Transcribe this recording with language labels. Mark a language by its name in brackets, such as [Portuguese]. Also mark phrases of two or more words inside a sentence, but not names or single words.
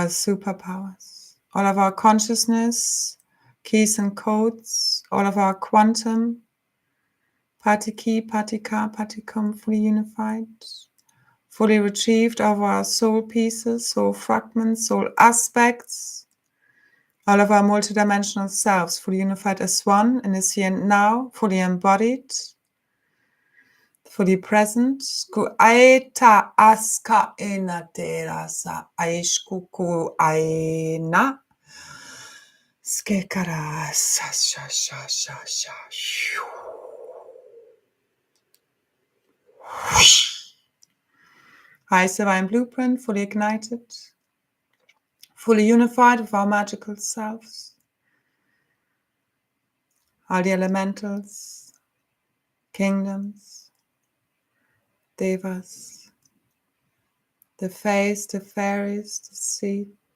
[English] superpowers, all of our consciousness, keys and codes, all of our quantum, party-key, party-car, party-cum, fully unified, fully retrieved of our soul pieces, soul fragments, soul aspects, all of our multidimensional selves, fully unified as one and is here and now, fully embodied, fully present. Ku aita aska ena terasa aishkuku aina skekara sa sha sha sha sha. High Divine Blueprint, fully ignited, fully unified with our magical selves, all the elementals, kingdoms, devas, the fays, the fairies, the seed,